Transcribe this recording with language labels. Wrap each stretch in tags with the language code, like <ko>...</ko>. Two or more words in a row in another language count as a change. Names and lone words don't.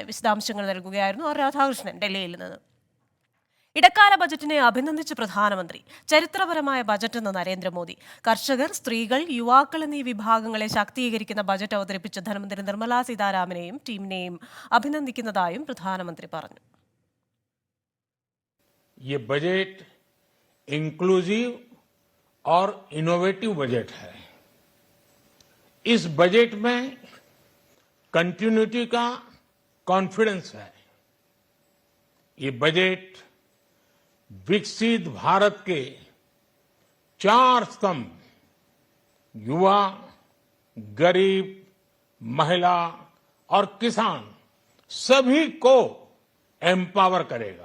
<ml>വിശദാംശങ്ങൾ നൽകുകയായിരുന്നു ആർ രാധാകൃഷ്ണൻ ഡൽഹിയിൽ നിന്ന്. ഇടക്കാല ബജറ്റിനെ അഭിനന്ദിച്ച് പ്രധാനമന്ത്രി. ചരിത്രപരമായ ബജറ്റെന്ന് നരേന്ദ്രമോദി. കർഷകർ, സ്ത്രീകൾ, യുവാക്കൾ എന്നീ വിഭാഗങ്ങളെ ശാക്തീകരിക്കുന്ന ബജറ്റ് അവതരിപ്പിച്ച ധനമന്ത്രി നിർമ്മല സീതാരാമനെയും ടീമിനെയും അഭിനന്ദിക്കുന്നതായും പ്രധാനമന്ത്രി പറഞ്ഞു.</ml> <hi>ये बजट इंक्लूसिव और</hi> <en>innovative budget</en> <hi>है. इस बजट में कंटिन्यूटी का कॉन्फिडेंस है. ये बजट विकसित भारत के 4 स्तंभ युवा, गरीब, महिला और किसान सभी को एम्पावर करेगा.</hi>